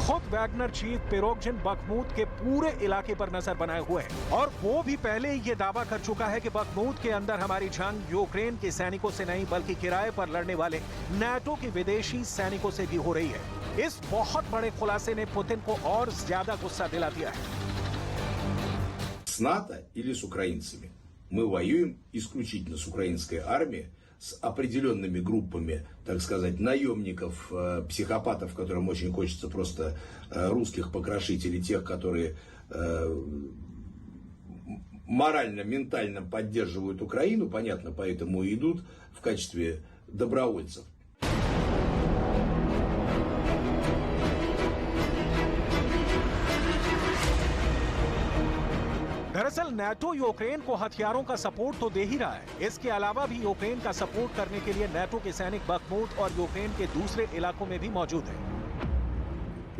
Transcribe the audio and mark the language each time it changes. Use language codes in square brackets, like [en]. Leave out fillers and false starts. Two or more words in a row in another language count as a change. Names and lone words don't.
[hi] खुद वैगनर चीफ पिरोगजिन बखमुत के पूरे इलाके पर नजर बनाए हुए हैं और वो भी पहले ही ये दावा कर चुका है कि बखमुत के अंदर हमारी जंग यूक्रेन के सैनिकों से नहीं बल्कि किराए पर लड़ने वाले नेटो के विदेशी सैनिकों से भी हो रही है। इस बहुत बड़े खुलासे ने पुतिन को और ज्यादा गुस्सा दिला दिया है। [ru] С НАТО или с украинцами. Мы воюем исключительно с украинской армией, с определенными группами, так сказать, наемников, психопатов, которым очень хочется просто русских покрошить, или тех, которые морально, ментально поддерживают Украину, понятно, поэтому и идут в качестве добровольцев. [hi] दरअसल नेटो यूक्रेन को हथियारों का सपोर्ट तो दे ही रहा है। इसके अलावा भी यूक्रेन का सपोर्ट करने के लिए नेटो के सैनिक बखमुत और यूक्रेन के दूसरे इलाकों में भी मौजूद हैं।